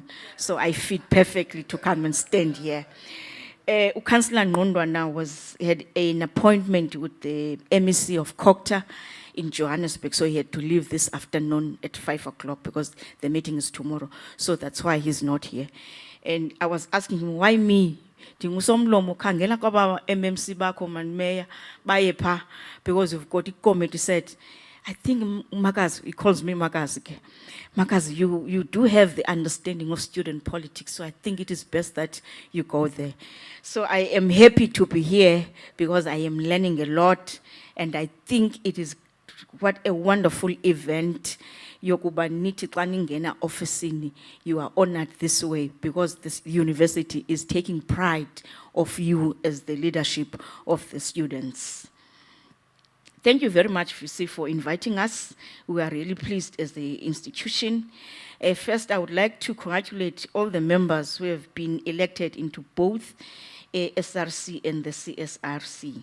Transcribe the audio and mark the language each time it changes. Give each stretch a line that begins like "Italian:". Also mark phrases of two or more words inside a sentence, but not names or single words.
English: So I fit perfectly to come and stand here. Councillor Ngondwana had an appointment with the MEC of Cocta in Johannesburg, so he had to leave this afternoon at 5 o'clock because the meeting is tomorrow. So that's why he's not here. And I was asking him, why me?
Xhosa: Ndingusomlomo khangela kwaba MMC bakho man mayor baye pha
English: because we've got a committee said, I think Makazi, he calls me Makazi. Makazi, you do have the understanding of student politics, so I think it is best that you go there. So I am happy to be here because I am learning a lot, and I think it is what a wonderful event.
Xhosa: Yokuba nithi xa ningena officini,
English: you are honored this way because this university is taking pride of you as the leadership of the students. Thank you very much, VC, for inviting us. We are really pleased as the institution. First, I would like to congratulate all the members who have been elected into both SRC and the CSRC.